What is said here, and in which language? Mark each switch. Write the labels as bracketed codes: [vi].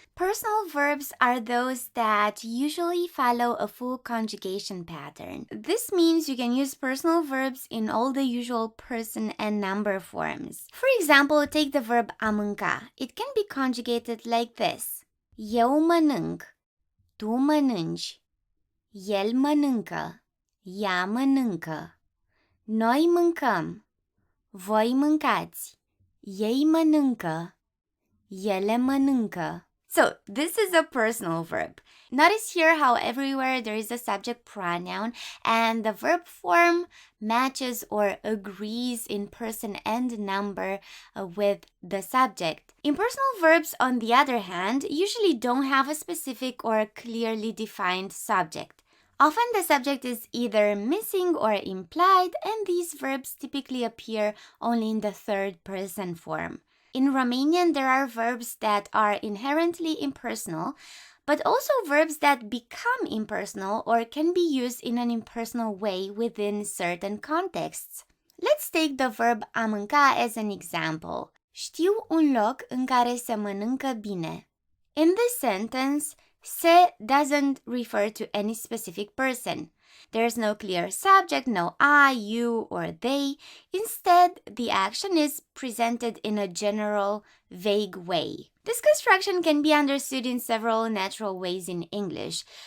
[en] Personal verbs are those that usually follow a full conjugation pattern. This means you can use personal verbs in all the usual person and number forms. For example, take the verb a mânca. It can be conjugated like this. [ro] Eu mănânc, tu mănânci, el mănâncă, ea mănâncă, noi mâncăm, voi mâncați, ei mănâncă, ele mănâncă. [en] So, this is a personal verb. Notice here how everywhere there is a subject pronoun and the verb form matches or agrees in person and number with the subject. Impersonal verbs, on the other hand, usually don't have a specific or clearly defined subject. Often the subject is either missing or implied, and these verbs typically appear only in the third person form. In Romanian, there are verbs that are inherently impersonal, but also verbs that become impersonal or can be used in an impersonal way within certain contexts. Let's take the verb a mânca as an example. [ro] Știu un loc în care se mănâncă bine. [en] In this sentence, se doesn't refer to any specific person. There's no clear subject, no I, you, or they. Instead, the action is presented in a general, vague way. This construction can be understood in several natural ways in English.